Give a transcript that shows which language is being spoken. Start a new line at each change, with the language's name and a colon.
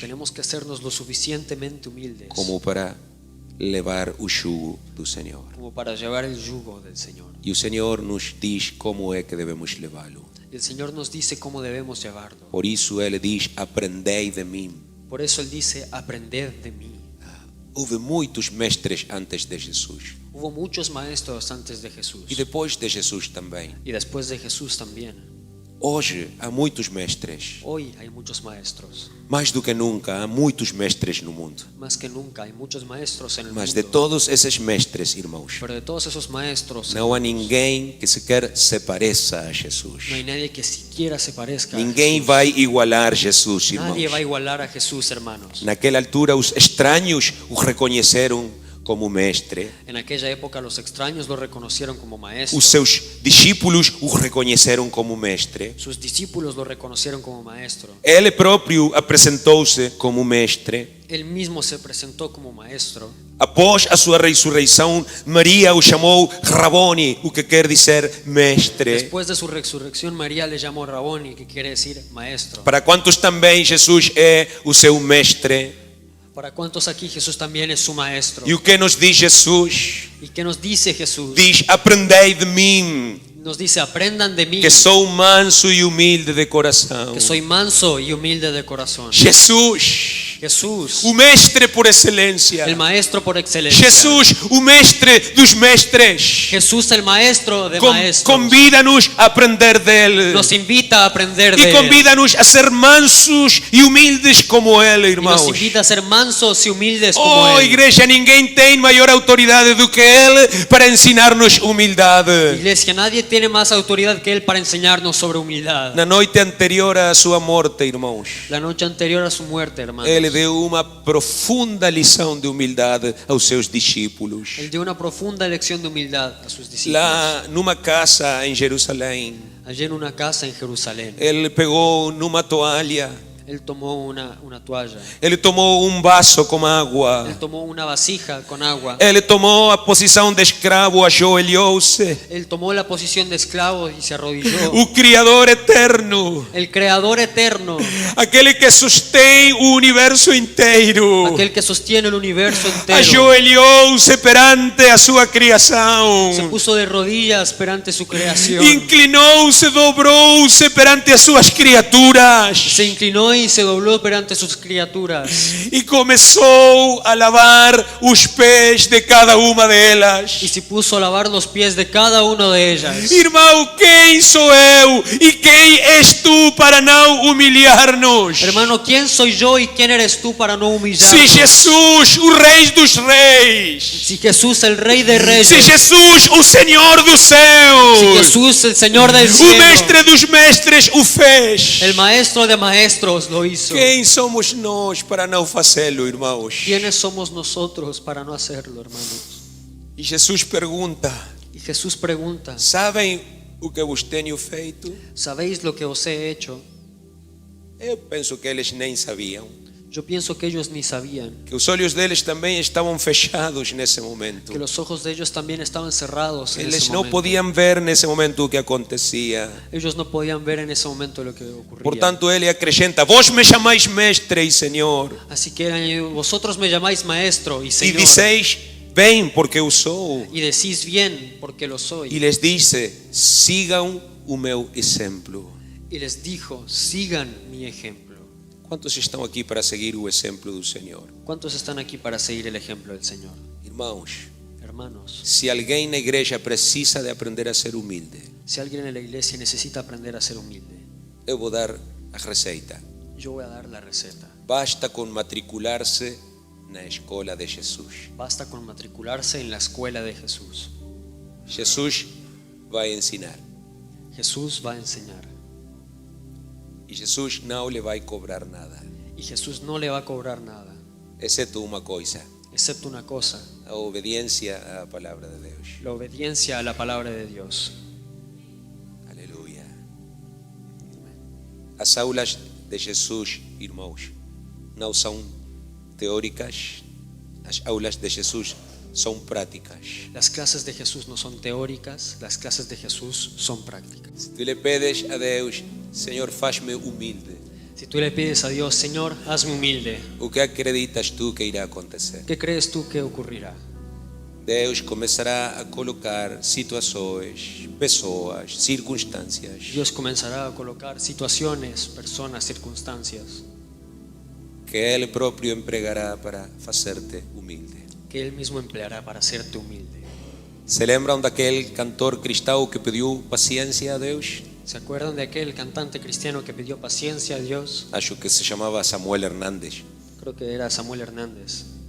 Spanish: Tenemos que hacernos lo suficientemente humildes
Portuguese: como para levar o jugo do Senhor.
Spanish: como para llevar el yugo del Señor.
Portuguese: E o Senhor nos diz como é que devemos levá-lo.
Spanish: Y el Señor nos dice cómo debemos llevarlo.
Portuguese: Por isso ele diz: aprendei de mim.
Spanish: Por eso Él dice, aprended de mí.
Portuguese: Houve muitos mestres antes de Jesus.
Spanish: Hubo muchos maestros antes de Jesús
Portuguese: E depois de Jesus também.
Spanish: y después de Jesús también.
Portuguese: Hoje há muitos mestres.
Spanish: Hoy hay muchos maestros.
Portuguese: Mais do que nunca, há muitos mestres no mundo.
Spanish: Más que nunca hay muchos maestros en el
Portuguese: Mas de
Spanish: mundo.
Portuguese: todos esses mestres, irmãos,
Spanish: Pero de todos esos maestros,
Portuguese: não há ninguém que sequer se pareça a Jesus.
Spanish: no hay nadie que siquiera se parezca a
Portuguese: Ninguém
Spanish: Jesús.
Portuguese: vai igualar Jesus, irmãos.
Spanish: Nadie va a igualar a Jesús, hermanos.
Portuguese: Naquela altura, os estranhos o reconheceram como mestre.
Spanish: En aquella época los extraños lo reconocieron como maestro.
Portuguese: Os seus discípulos o reconheceram como mestre.
Spanish: Sus discípulos lo reconocieron como maestro.
Portuguese: Ele próprio apresentou-se como mestre.
Spanish: Él mismo se presentó como maestro.
Portuguese: Após a sua ressurreição, Maria o chamou Raboni, o que quer dizer mestre.
Spanish: Después de su resurrección, María le llamó Raboni, que quiere decir maestro.
Portuguese: Para quantos também Jesus é o seu mestre?
Spanish: ¿Para cuántos aquí Jesús también es su maestro?
Portuguese: E o que nos diz Jesus?
Spanish: ¿Y qué nos dice Jesús?
Portuguese: Diz: aprendei de mim,
Spanish: Nos dice, aprendan de mí,
Portuguese: que sou manso e humilde de coração.
Spanish: que soy manso y humilde de corazón.
Portuguese: Jesus,
Spanish: Jesús,
Portuguese: o mestre por excelência.
Spanish: el maestro por excelencia.
Portuguese: Jesus, o mestre dos mestres.
Spanish: Jesús, el maestro de maestros.
Portuguese: Convida-nos a aprender dele.
Spanish: Nos invita a aprender
Portuguese: E
Spanish: de Él.
Portuguese: convida-nos a ser mansos e humildes como ele,
Spanish: Y
Portuguese: irmãos.
Spanish: nos invita a ser mansos y humildes como
Portuguese: Oh,
Spanish: Él.
Portuguese: igreja, ninguém tem maior autoridade do que ele para ensinar-nos humildade.
Spanish: Iglesia, nadie tiene más autoridad que Él para enseñarnos sobre humildad.
Portuguese: Na noite anterior à sua morte, irmãos,
Spanish: La noche anterior a su muerte, hermanos,
Portuguese: ele deu uma profunda lição de humildade aos seus discípulos.
Spanish: Él dio una profunda lección de humildad a sus discípulos.
Portuguese: Lá numa casa em Jerusalém,
Spanish: Allí en una casa en Jerusalén,
Portuguese: ele pegou numa toalha
Spanish: Él tomó una toalla.
Portuguese: Ele tomou um vaso com água.
Spanish: Él tomó una vasija con agua.
Portuguese: Ele tomou a posição de escravo, ajoelhou-se.
Spanish: Él tomó la posición de esclavo y se arrodilló.
Portuguese: O Criador eterno,
Spanish: El creador eterno,
Portuguese: aquele que sustém o universo inteiro,
Spanish: aquel que sostiene el universo entero,
Portuguese: ajoelhou-se perante a sua
Spanish: se
Portuguese: criação.
Spanish: puso de rodillas perante su creación.
Portuguese: Inclinou-se, dobrou-se perante as suas criaturas.
Spanish: Se inclinó y se dobló perante sus criaturas.
Portuguese: E começou a lavar os pés de cada uma delas.
Spanish: Y se puso a lavar los pies de cada una de ellas.
Portuguese: Irmão, quem sou eu e quem és tu para não humilhar-nos?
Spanish: Hermano, ¿quién soy yo y quién eres tú para no
Portuguese: Se
Spanish: humillarnos?
Portuguese: Jesus, o Rei dos Reis,
Spanish: Si Jesús, el Rey de Reyes,
Portuguese: se Jesus, o Senhor dos
Spanish: si
Portuguese: céus,
Spanish: Jesús, el Señor del
Portuguese: o
Spanish: cielo,
Portuguese: Mestre dos Mestres o fez,
Spanish: el Maestro de Maestros lo hizo.
Portuguese: quem somos nós para não fazê-lo, irmãos?
Spanish: ¿Quiénes somos nosotros para no hacerlo, hermanos?
Portuguese: E Jesus pergunta:
Spanish: Y Jesús pregunta,
Portuguese: sabem o que vos tenho feito?
Spanish: ¿sabéis lo que os he hecho?
Portuguese: Eu penso que eles nem sabiam,
Spanish: Yo pienso que ellos ni sabían,
Portuguese: que os olhos deles também estavam fechados nesse momento.
Spanish: que los ojos de ellos también estaban cerrados en
Portuguese: Eles
Spanish: ese
Portuguese: não
Spanish: momento.
Portuguese: podiam ver nesse momento o que acontecia.
Spanish: Ellos no podían ver en ese momento lo que ocurría.
Portuguese: Portanto, ele acrescenta: vós me chamais mestre e Senhor,
Spanish: Así que vosotros me llamáis maestro y
Portuguese: e
Spanish: Señor,
Portuguese: disseis bem, porque eu sou.
Spanish: y decís bien porque lo soy.
Portuguese: E lhes disse: sigam o meu exemplo.
Spanish: Y les dijo, sigan mi ejemplo.
Portuguese: Quantos estão aqui para seguir o exemplo do Senhor?
Spanish: ¿Cuántos están aquí para seguir el ejemplo del Señor?
Portuguese: Irmãos,
Spanish: Hermanos,
Portuguese: se alguém na igreja precisa de aprender a ser humilde,
Spanish: si alguien en la iglesia necesita aprender a ser humilde,
Portuguese: eu vou dar a receita.
Spanish: yo voy a dar la receta.
Portuguese: Basta com matricular-se na escola de Jesus.
Spanish: Basta con matricularse en la escuela de Jesús.
Portuguese: Jesus vai ensinar.
Spanish: Jesús va a enseñar.
Portuguese: E Jesus não lhe vai cobrar nada,
Spanish: Y Jesús no le va a cobrar nada,
Portuguese: exceto uma coisa:
Spanish: excepto una cosa,
Portuguese: a obediência à palavra de Deus.
Spanish: la obediencia a la palabra de Dios.
Portuguese: Aleluia. As aulas de Jesus, irmãos, não são teóricas. As aulas de Jesus são práticas.
Spanish: Las clases de Jesús no son teóricas, las clases de Jesús son prácticas.
Portuguese: Se tu lhe pedes a Deus: Senhor, faz-me humilde,
Spanish: Si tú le pides a Dios, Señor, hazme humilde,
Portuguese: o que acreditas tu que irá acontecer?
Spanish: ¿qué crees tú que ocurrirá?
Portuguese: Deus começará a colocar situações, pessoas, circunstâncias
Spanish: Dios comenzará a colocar situaciones, personas, circunstancias
Portuguese: que Ele próprio empregará para fazer-te humilde.
Spanish: que Él mismo empleará para hacerte humilde.
Portuguese: Se lembram daquele cantor cristão que pediu paciência a Deus?
Spanish: ¿Se acuerdan de aquel cantante cristiano que pidió paciencia a Dios?
Portuguese: Acho que se chamava Samuel Hernandes.
Spanish: Creo que era Samuel Hernández.